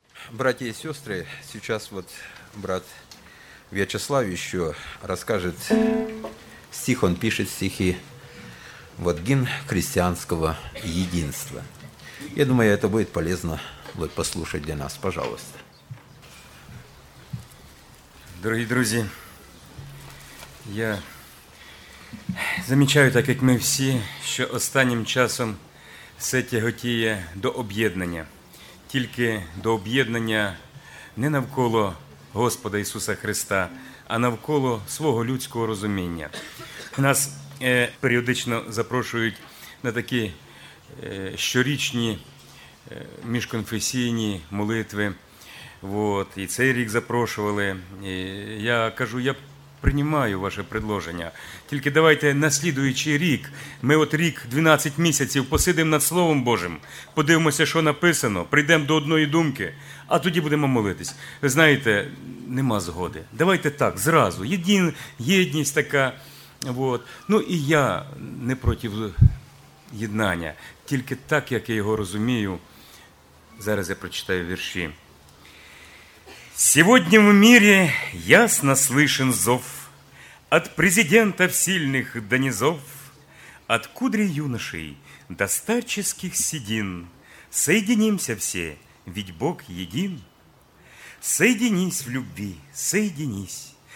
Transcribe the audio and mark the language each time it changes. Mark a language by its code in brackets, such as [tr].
[ru] братья и сестры, сейчас вот брат Вячеслав еще расскажет стих, он пишет стихи, вот гимн христианского единства. Я думаю, это будет полезно вот послушать для нас, пожалуйста. Дорогие друзья, я замечаю, так как мы все, [uk] что останнім часом все тяготіє до об'єднання, тільки до об'єднання не навколо Господа Ісуса Христа, а навколо свого людського розуміння. Нас періодично запрошують на такі щорічні міжконфесійні молитви. Вот, і цей рік запрошували. І я кажу, я приймаю ваше предложення. Тільки давайте наступний рік, ми от рік 12 місяців посидимо над Словом Божим, подивимося, що написано, прийдемо до одної думки, а тоді будемо молитись. Ви знаєте, нема згоди. Давайте так, зразу, єдність така. Вот. Ну і я не проти єднання, тільки так, як я його розумію. Зараз я прочитаю вірші. [ru] Сегодня в мире ясно слышен зов от президентов сильных до низов, от кудри юношей до старческих седин. Соединимся все, ведь Бог един. Соединись в любви, соединись.